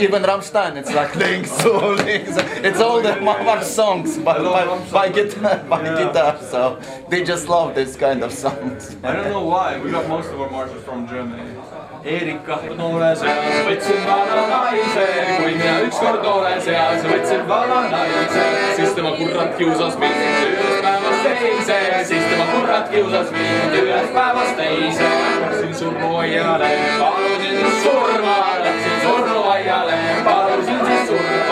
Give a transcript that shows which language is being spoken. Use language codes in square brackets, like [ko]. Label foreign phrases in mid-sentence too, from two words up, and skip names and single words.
[en] Even Rammstein, it's like links to links. It's all the march songs by guitar, so they just love this kind of songs. I don't know why, we got most of our marches from Germany. [et] Erika noore seas võtsin vana naise, kui mina ükskord noore seas võtsin vana naise, siis tema kurrat kiusas mind ühest päevast teise, siis tema kurrat kiusas mind ühest päevast teise. Läksin surnuaiale, palusin surma, läksin surnuaiale, palusin siis surma.